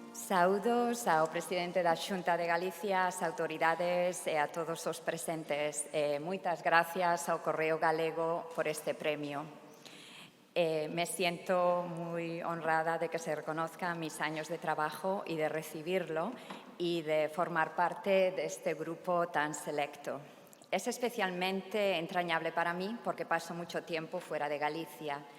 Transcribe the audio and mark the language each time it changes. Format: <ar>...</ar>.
<gl>Saudos ao presidente da Xunta de Galicia, as autoridades e a todos os presentes. Moitas gracias ao Correo Galego por este premio.</gl> <es>Me siento muy honrada de que se reconozcan mis años de trabajo y de recibirlo y de formar parte de este grupo tan selecto. Es especialmente entrañable para mí porque paso mucho tiempo fuera de Galicia.</es>